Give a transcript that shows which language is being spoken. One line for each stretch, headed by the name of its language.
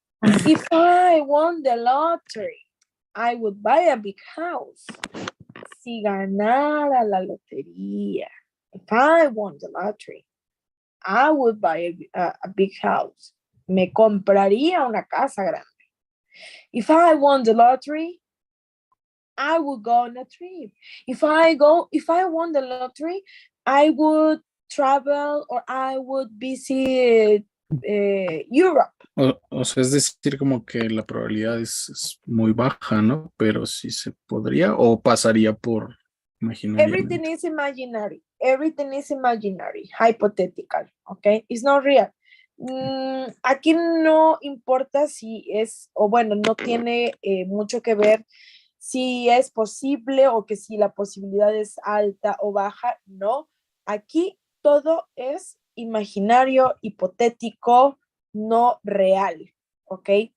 English: if I won the lottery, I would buy a big house.
Spanish: Si ganara la lotería.
English: If I won the lottery, I would buy a big house.
Spanish: Me compraría una casa grande.
English: If I won the lottery, I would go on a trip. If I won the lottery, I would travel or I would visit Europe.
Spanish: o sea, es decir, como que la probabilidad es muy baja, ¿no? Pero sí se podría o pasaría por imaginariamente.
English: Everything is imaginary. Everything is imaginary, hypothetical, okay? It's not real.
Spanish: Aquí no importa si es, o bueno, no tiene mucho que ver si es posible o que si la posibilidad es alta o baja, no. Aquí todo es imaginario, hipotético, no real, ¿ok?